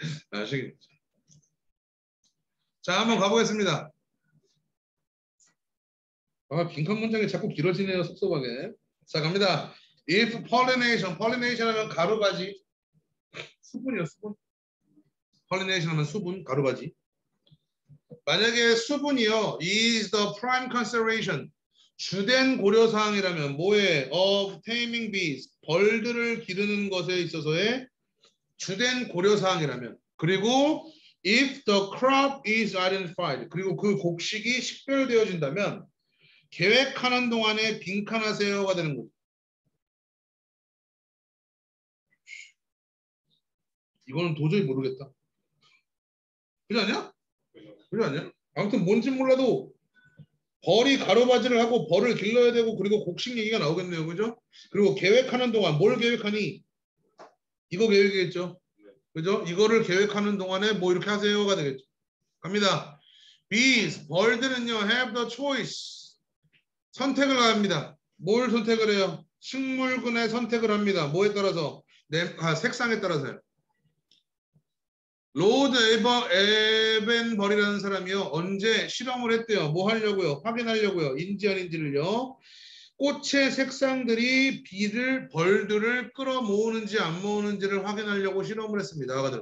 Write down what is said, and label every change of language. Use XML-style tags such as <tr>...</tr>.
<ko>아시겠죠? 자, 한번 가보겠습니다. 아, 빈칸 문장이 자꾸 길어지네요. 섭섭하게. 자, 갑니다. If pollination 하면 가루바지. 수분이요, 수분. pollination 하면 수분, 가루바지. 만약에 수분이요,</ko> <en>is the prime consideration.</en> <ko>주된 고려사항이라면 뭐에</ko> <en>of taming bees,</en> <ko>벌들을 기르는 것에 있어서의 주된 고려사항이라면, 그리고</ko> <en>if the crop is identified,</en> <ko>그리고 그 곡식이 식별되어진다면 계획하는 동안에 빈칸하세요가 되는 거죠. 이거는 도저히 모르겠다. 그지 않냐? 그지 않냐? 아무튼 뭔지 몰라도 벌이 가루바지를 하고 벌을 길러야 되고 그리고 곡식 얘기가 나오겠네요. 그죠? 그리고 계획하는 동안 뭘 계획하니? 이거 계획이겠죠. 그죠? 이거를 계획하는 동안에 뭐 이렇게 하세요가 되겠죠. 갑니다.</ko> <en>Bees,</en> <ko>벌들은요,</ko> <en>have the choice.</en> <ko>선택을 합니다. 뭘 선택을 해요? 식물군의 선택을 합니다. 뭐에 따라서? 색상에 따라서요. 로드 에벤벌이라는 사람이요. 언제 실험을 했대요. 뭐 하려고요? 확인하려고요. 인지 아닌지를요. 꽃의 색상들이 벌들을 끌어모으는지 안 모으는지를 확인하려고 실험을 했습니다.</ko>